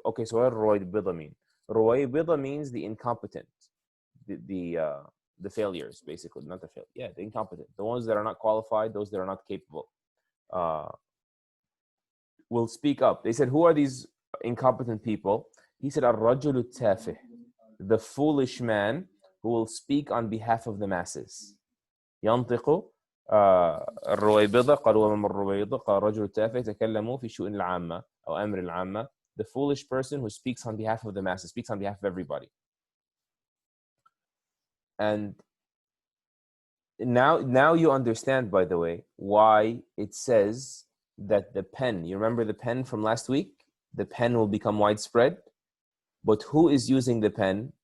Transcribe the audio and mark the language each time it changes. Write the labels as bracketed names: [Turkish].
[English] Okay, so what does Ruwaybida mean? Ruwaybida means the incompetent, the failures, basically. Not the fail. Yeah, the incompetent. The ones that are not qualified, those that are not capable. Will speak up. They said, who are these incompetent people? He said, Ar-rajulu tafih, the foolish man who will speak on behalf of the masses. [Arabic] ينطق الرويبضة قالوا وما الرويبضة قال رجل التافه تكلموا في شؤون العامة أو أمر العامة. [English] The foolish person who speaks on behalf of the masses, speaks on behalf of everybody. And now you understand, by the way, why it says that the pen, you remember the pen from last week? The pen will become widespread. But who is using the pen?